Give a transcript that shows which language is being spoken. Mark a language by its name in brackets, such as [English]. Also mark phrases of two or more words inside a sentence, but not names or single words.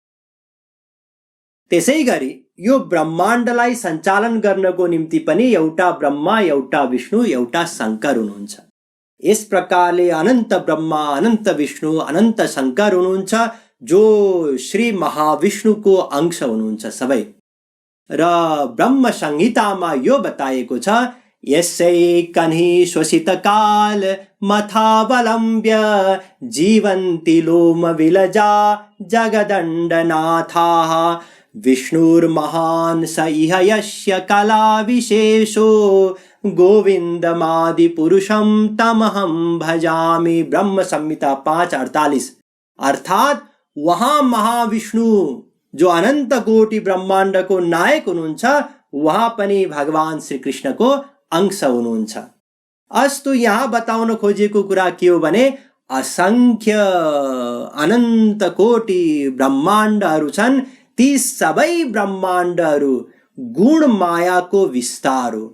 [Nepali] त्यसै गरी यो ब्रह्माण्डलाई सञ्चालन गर्नको निम्ति पनि एउटा ब्रह्मा, एउटा विष्णु, एउटा शङ्कर हुनुहुन्छ। यस प्रकारले अनन्त ब्रह्मा, अनन्त विष्णु, अनन्त शङ्कर हुनुहुन्छ जो श्री महाविष्णुको अंश हुनुहुन्छ सबै। र ब्रह्म संहितामा यो बताएको छ [Sanskrit] यस्यैकन्हि श्वसितकाल मथावलम्ब्य जीवन्ति लोमविलजा जगदण्डनाथाः विष्णुर्महान् स इह यस्य कलाविशेषो गोविन्दमादिपुरुषं तमहं भजामि। [Nepali] ब्रह्म संहिता 5:48। अर्थात वहाँ महाविष्णु जो अनन्त कोटि ब्रह्माण्डको नायक हुनुहुन्छ वहाँ पनि भगवान श्रीकृष्णको अंश हुनुहुन्छ। अस्तु, यहाँ बताउन खोजेको कुरा के हो भने असंख्य अनन्त कोटि ब्रह्माण्डहरू छन्। ती सबै ब्रह्माण्डहरू गुण मायाको विस्तार हो।